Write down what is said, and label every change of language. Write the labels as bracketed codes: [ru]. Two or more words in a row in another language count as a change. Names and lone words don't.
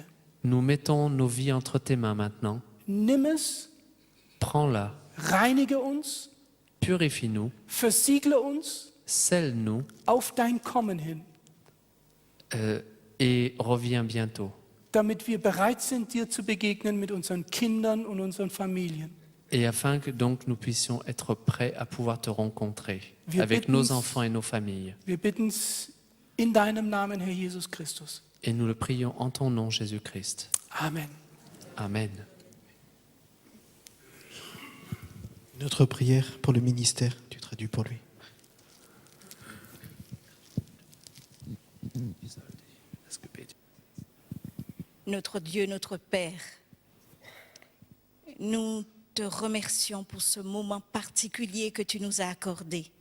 [fr] Nous mettons nos vies entre tes mains maintenant. [de] Nimm es, [fr] Prends-la, [de] reinige uns [fr] purifie-nous, [de] versiegle uns [fr] scelle-nous [de] auf dein Kommen hin, [fr] et reviens bientôt. [de] damit wir bereit sind, dir zu begegnen mit unseren Kindern und unseren Familien. [fr] Et afin que donc nous puissions être prêts à pouvoir te rencontrer [de] Wir [fr] avec [de] bitten- [fr] nos enfants et nos familles. [de] Wir bitten es in deinem Namen, Herr Jesus Christus. [fr] Et nous le prions en ton nom, Jésus-Christ. [de] Amen. [fr] Amen. Notre prière pour le ministère, tu traduis pour lui. Notre Dieu, notre Père, nous te remercions pour ce moment particulier que tu nous as accordé.